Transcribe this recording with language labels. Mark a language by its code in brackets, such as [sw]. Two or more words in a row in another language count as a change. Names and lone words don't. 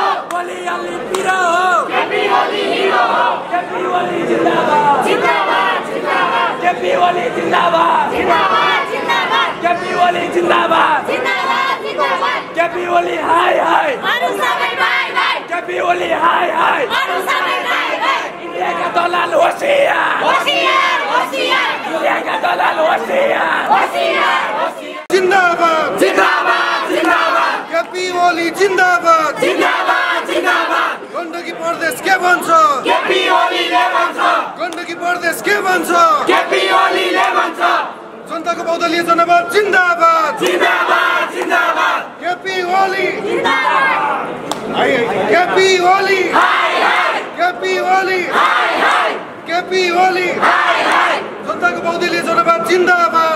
[ne] बोली अली पिरो हो, केपी ओली हिरो हो। केपी ओली जिन्दाबाद, जिन्दाबाद, जिन्दाबाद। केपी ओली जिन्दाबाद, जिन्दाबाद, जिन्दाबाद। केपी ओली जिन्दाबाद, जिन्दाबाद, जिन्दाबाद। केपी ओली हाय हाय, अरु सबै बाय बाय। केपी ओली हाय हाय, अरु सबै बाय बाय। [hi] इंडिया का दलाल होशियार, होशियार, होशियार। इंडिया का दलाल होशियार, होशियार, होशियार। [ne] जिंदाबाद, जिंदाबाद, जिंदाबाद। केपी ओली जिंदाबाद, जिंदाबाद, जिंदाबाद। गण्डकी प्रदेश के भन्छ? केपी ओलीले भन्छ। गण्डकी प्रदेश के भन्छ केपी ओलीले भन्छ जनताको बहुदलीय जनमत जिन्दाबाद जिन्दाबाद जिन्दाबाद केपी ओली केपी ओली केपी ओली केपी ओली जनताको बहुदलीय जनमत जिन्दाबाद